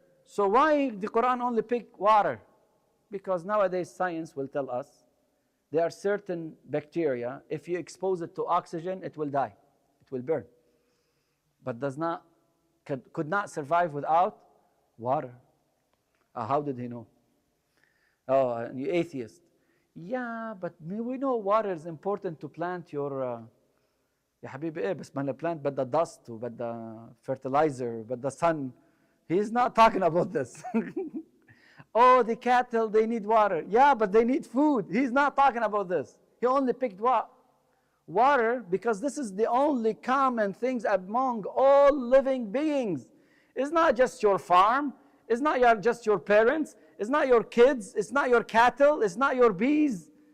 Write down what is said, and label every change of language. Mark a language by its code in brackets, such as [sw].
[en] So why the Quran only pick water? Because nowadays science will tell us there are certain bacteria, if you expose it to oxygen, it will die. It will burn. But could not survive without water. How did he know? Oh, you atheist. Yeah, but we know water is important to plant your... [ar] يا حبيبي ايه بس ما البلانت بدها dust وبدها fertilizer بدها sun. [en] He's not talking about this. Oh, the cattle, they need water. Yeah, but they need food. He's not talking about this. He only picked water because this is the only common things among all living beings. It's not just your farm. It's not just your parents. It's not your kids. It's not your cattle. It's not your bees.